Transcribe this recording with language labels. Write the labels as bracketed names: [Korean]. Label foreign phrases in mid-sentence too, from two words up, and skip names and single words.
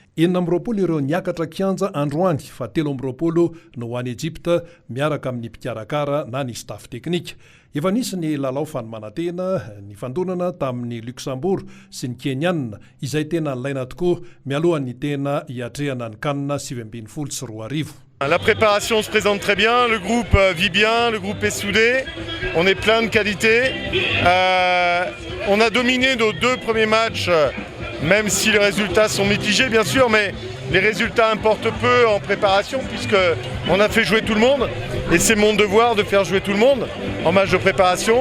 [Malagasy] 20 ireo niakatra kianja androany fa 13 no ho any Egypte miaraka amin'ny mpikarakara na ny staff teknika. Efa nisy ny lalao fanomanantena ny fandonana tamin'ny Luxembourg sy ny Keniana izay tena ilaina tokoa mialohan'ny tena hiatrehana ny kanina 2024. [French] La préparation se présente très bien, le groupe vit bien, le groupe est soudé, on est plein de qualité. On a dominé nos 2 premiers matchs, même si les résultats sont mitigés bien sûr, mais les résultats importent peu en préparation puisqu'on a fait jouer tout le monde et c'est mon devoir de faire jouer tout le monde en match de préparation.